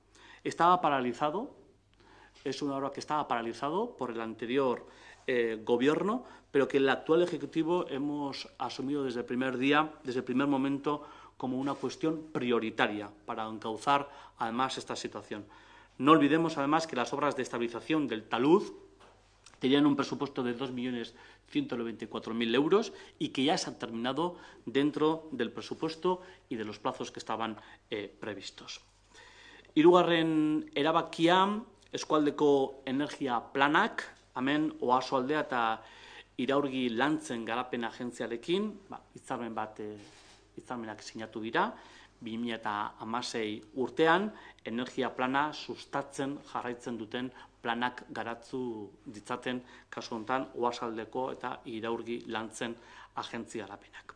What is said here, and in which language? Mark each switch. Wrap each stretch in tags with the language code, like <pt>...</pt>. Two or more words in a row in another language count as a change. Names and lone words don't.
<es>Estaba paralizado, es una obra que estaba paralizado por el anterior gobierno, pero que el actual Ejecutivo hemos asumido desde el primer día, desde el primer momento, como una cuestión prioritaria para encauzar además esta situación. No olvidemos además que las obras de estabilización del talud tenían un presupuesto de 2.194.000 euros y que ya se han terminado dentro del presupuesto y de los plazos que estaban previstos.</es> <eu>Hirugarren erabakia, eskualdeko energia planak, hemen Oarsoaldea eta Iraurgi lantzen garapen agentziarekin, hitzarmenak sinatu dira, 2016 urtean, energia plana sustatzen jarraitzen duten planak garatu ditzaten kasu honetan Oarsoaldeko eta Iraurgi lantzen agentzia garapenak.</eu>